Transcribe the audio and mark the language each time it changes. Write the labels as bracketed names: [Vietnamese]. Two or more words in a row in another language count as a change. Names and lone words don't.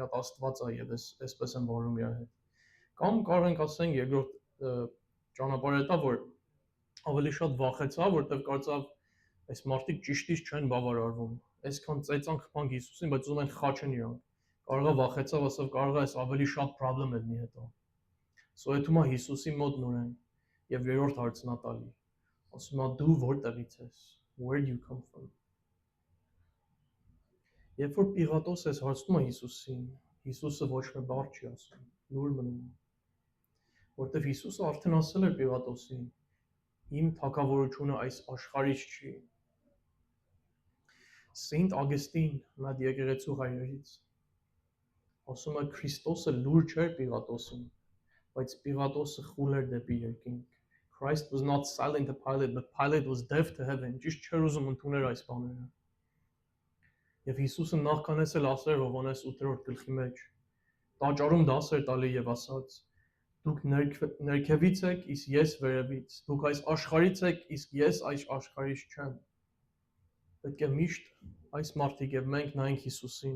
[Armenian] մի հատ աստված է եւ այսպես են վարում իր հետ։ Կամ կարող ենք ասենք երկրորդ ճանապարհը դա որ ավելի շատ վախեցավ, որտեղ կարծավ այս մարդիկ ճիշտից չեն բավարարվում։ Այսքան ծեծանք խփանք Հիսուսին, բայց ուզում են խաչեն իրանք։ Կարողա վախեցավ, ասավ կարող է այս ավելի շատ խնդրեմ լինի հետո։ Սոյթում է Հիսուսի մոտ նորեն եւ երրորդ հարցն է տալի։ Ասում է դու որտեղից ես? [English] Where do you come from? [Armenian] Երբ որ Պիղատոս այս հարցնում է Հիսուսին, Հիսուսը ոչ մի բառ չի ասում, լուր մնում։ Որտեվ Հիսուսը արդեն ասել էր Պիղատոսին. Իմ թագավորությունը այս աշխարհից չի։ Սենտ Ագստին, մատ եկեղեցու հայրերից, ասում է Քրիստոսը լուր չէր Պիղատոսին, բայց Պիղատոսը խուլ էր դեպի երկինք։ [English] Christ was not silent to Pilate, but Pilate was deaf to heaven. [Armenian] Ճիշտ չէր ուզում ընդունել այս բաները։ Եվ Հիսուսը նախքանից էլ ասել Հովհաննես 8-րդ գլխի մեջ, տաճարում դաս էր տալի եւ ասաց. Դուք ներքևից եք, իսկ ես վերևից։ Դուք այս աշխարհից եք, իսկ ես այս աշխարհից չեմ։ Պետք է միշտ այս մարդիկ եւ մենք նայենք Հիսուսին